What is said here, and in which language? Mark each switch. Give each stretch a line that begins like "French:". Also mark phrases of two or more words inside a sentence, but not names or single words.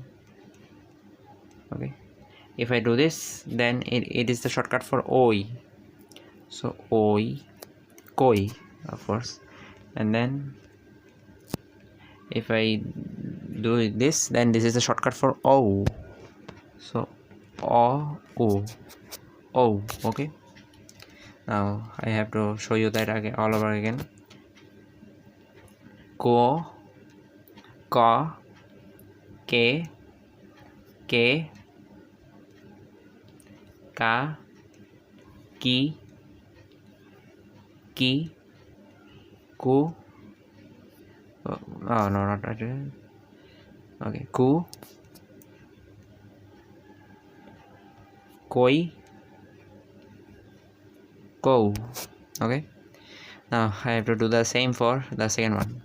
English: Okay, if I do this, then it is the shortcut for oi. So oi, koi, of course. And then if I do this, then this is the shortcut for o. So o, o. Okay, now I have to show you that again, all over again. Ko, ka, ke, ka, ki, ku. Oh no, not that. Okay, ku, koi, ko. Okay, now I have to do the same for the second one.